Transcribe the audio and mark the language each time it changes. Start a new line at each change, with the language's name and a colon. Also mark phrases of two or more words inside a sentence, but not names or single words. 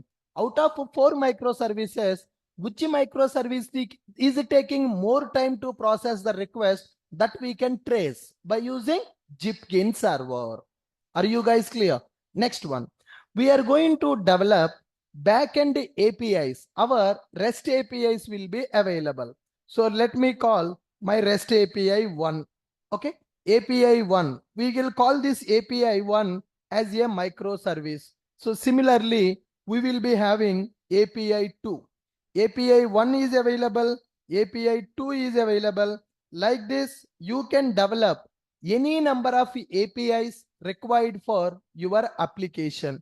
English: Out of 4 microservices, which microservice is taking more time to process the request? That we can trace by using Jipkin server. Are you guys clear? Next one. We are going to develop backend APIs. Our REST APIs will be available. So let me call my REST API 1. Okay. API 1. We will call this API 1 as a microservice. So similarly, we will be having API 2. API 1 is available. API 2 is available. Like this, you can develop any number of APIs required for your application.